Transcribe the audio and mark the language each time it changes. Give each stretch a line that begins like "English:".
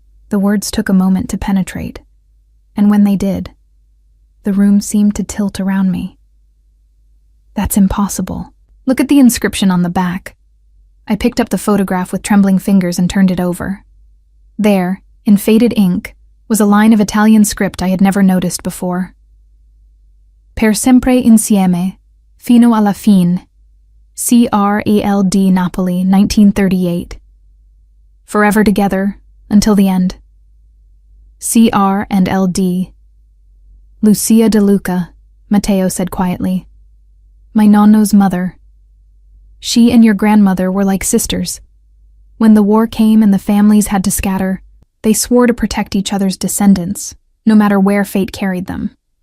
English: The words took a moment to penetrate, and when they did, the room seemed to tilt around me. "That's impossible. Look at the inscription on the back." I picked up the photograph with trembling fingers and turned it over. There, in faded ink, was a line of Italian script I had never noticed before.
Italian: "Per sempre insieme, fino alla fine. CRELD Napoli, 1938.
English: Forever together, until the end. CR and LD. Lucia De Luca," Matteo said quietly. "My nonno's mother. She and your grandmother were like sisters. When the war came and the families had to scatter, they swore to protect each other's descendants, no matter where fate carried them."